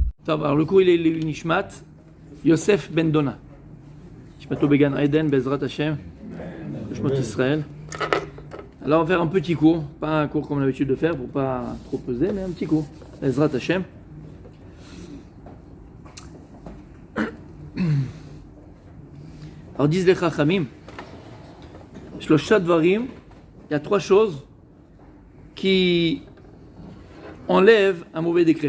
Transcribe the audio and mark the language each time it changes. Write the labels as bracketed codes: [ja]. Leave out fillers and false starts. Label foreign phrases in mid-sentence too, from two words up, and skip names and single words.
[fr] Alors le cours il est Nishmat Yosef Ben Dona. [he] נשמתו בגן עדן בעזרת השם. נשמת ישראל. [fr] Alors on va faire un petit cours, pas un cours comme on a l'habitude de faire pour pas trop peser, mais un petit cours. [he] בעזרת השם. [fr] Alors disent les Chachamim, [he] שלושה דברים, [fr] il y a trois choses qui enlèvent un mauvais décret.